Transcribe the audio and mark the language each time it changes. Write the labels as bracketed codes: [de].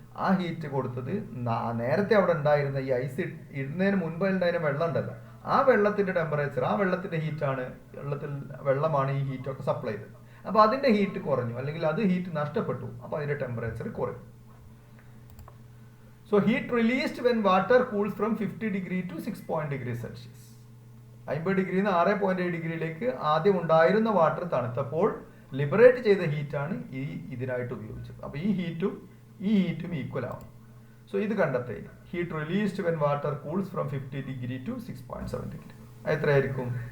[ml] ആ ഹീറ്റ് കൊടുത്തത് നേരത്തെ അവിടെ ഉണ്ടായിരുന്ന ഈ ഐസ് ഇടുന്നതിന് മുൻപ് ഉണ്ടായിരുന്ന വെള്ളം ഉണ്ടല്ലോ, ആ വെള്ളത്തിന്റെ ടെമ്പറേച്ചർ, ആ വെള്ളത്തിന്റെ ഹീറ്റാണ്, വെള്ളമാണ് ഈ ഹീറ്റൊക്കെ സപ്ലൈ ചെയ്തത്. അപ്പോൾ അതിന്റെ ഹീറ്റ് കുറഞ്ഞു, അല്ലെങ്കിൽ അത് ഹീറ്റ് നഷ്ടപ്പെട്ടു, അപ്പോൾ അതിന്റെ ടെമ്പറേച്ചർ കുറയും. [en] So heat released when water cools from 50 degree to 6 degree Celsius. [ml] 50 ഡിഗ്രിയിൽ നിന്ന് 6.7 ഡിഗ്രിയിലേക്ക് ആദ്യം ഉണ്ടായിരുന്ന വാട്ടർ തണുത്തപ്പോൾ ലിബറേറ്റ് ചെയ്ത ഹീറ്റാണ് ഇതിനായിട്ട് ഉപയോഗിച്ചത്. അപ്പോൾ ഈ ഹീറ്റും ഈക്വൽ ആവും. സോ ഇത് കണ്ടെത്തേ. [en] Heat released when water cools from 50 degree to 6.7 degree. [ml] എത്രയായിരിക്കും?